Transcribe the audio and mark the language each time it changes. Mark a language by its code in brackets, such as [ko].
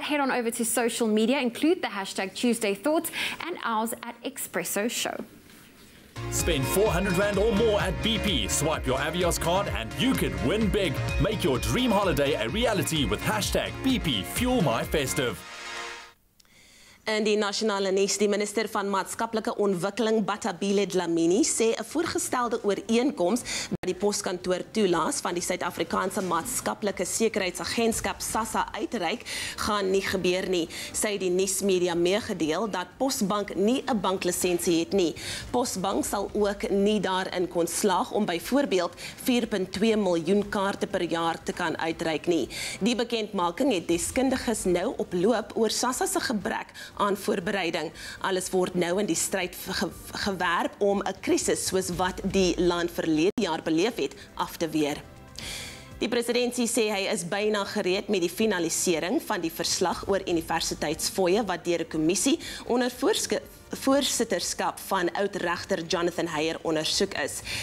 [en] Head on over to social media, include the hashtag Tuesday Thoughts and ours at Expresso Show. Spend 400 Rand or more at BP. Swipe your Avios card and you could win big. Make your dream holiday a reality with hashtag BP Fuel My Festive. [af] In die nasionale nuus, die minister van maatskaplike ontwikkeling Batabile Dlamini sê 'n voorgestelde ooreenkoms wat die poskantoor toelaat van die Suid-Afrikaanse Maatskaplike Sekuriteitsagentskap SASSA uitreik, gaan nie gebeur nie. Sy het die nuusmedia meegedeel dat Posbank nie 'n banklisensie het nie. Posbank sal ook nie daarin kon slaag om byvoorbeeld 4.2 miljoen kaarte per jaar te kan uitreik nie. Die bekendmaking het deskundiges nou oploop oor SASSA se gebrek aan voorbereiding. Alles word nou in die stryd gewerp om 'n krisis soos wat die land verlede jaar beleef het af te weer. Die presidentsie sê hy is byna gereed met die finalisering van die verslag oor universiteitsfooie wat deur 'n kommissie onder voorsitterskap van oud-regter Jonathan Heyer ondersoek is.